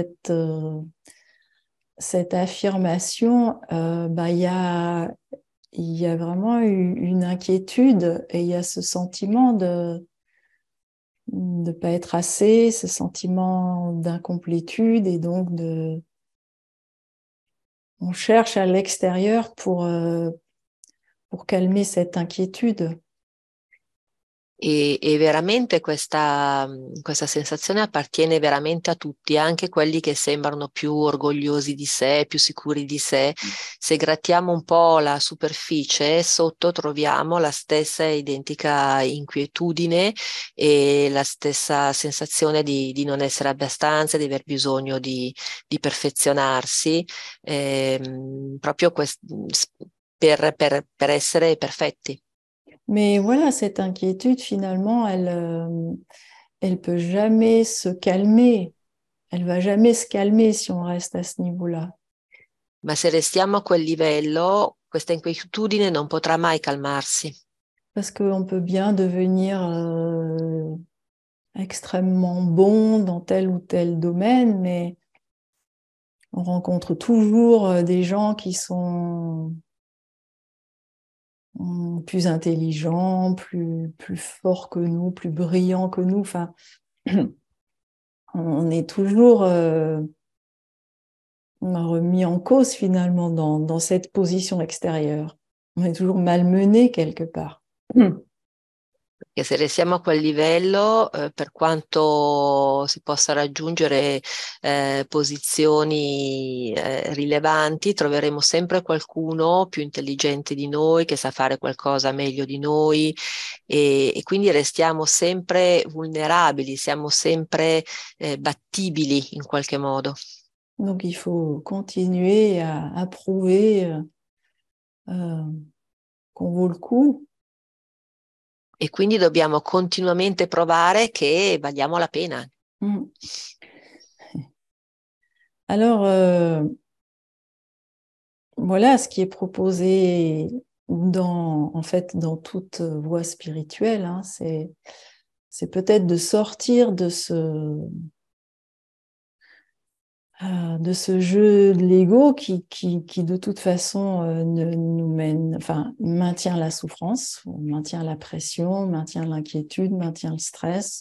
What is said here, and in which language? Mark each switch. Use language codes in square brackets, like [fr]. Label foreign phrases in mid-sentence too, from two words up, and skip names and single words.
[fr] cette affirmation, il y a vraiment une inquiétude et il y a ce sentiment de ne pas être assez, ce sentiment d'incomplétude et donc on cherche à l'extérieur pour calmer cette inquiétude. [it] E veramente questa sensazione appartiene veramente a tutti, anche quelli che sembrano più orgogliosi di sé, più sicuri di sé. Se grattiamo un po' la superficie, sotto troviamo la stessa identica inquietudine e la stessa sensazione di non essere abbastanza, di aver bisogno di perfezionarsi, proprio per essere perfetti. [fr] Mais voilà, cette inquiétude, finalement, elle peut jamais se calmer. Elle va jamais se calmer si on reste à ce niveau-là. [it] Ma se restiamo a quel livello, questa inquietudine non potrà mai calmarsi, [fr] Parce qu'on peut bien devenir extrêmement bon dans tel ou tel domaine, mais on rencontre toujours des gens qui sont plus intelligents, plus forts que nous, plus brillants que nous. Enfin, on est toujours remis en cause finalement dans cette position extérieure. On est toujours malmené quelque part. [it] che se restiamo a quel livello, per quanto si possa raggiungere posizioni rilevanti, troveremo sempre qualcuno più intelligente di noi, che sa fare qualcosa meglio di noi e quindi restiamo sempre vulnerabili, siamo sempre battibili in qualche modo. [fr] Donc il faut continuer à prouver euh, qu'on vaut le coup. [it] E quindi dobbiamo continuamente provare che valiamo la pena. Mm. [fr] Alors, voilà ce qui est proposé en fait, dans toute voie spirituelle, hein, c'est peut-être de sortir de ce jeu de l'ego qui de toute façon nous mène, enfin, maintient la souffrance, maintient la pression, maintient l'inquiétude, maintient le stress.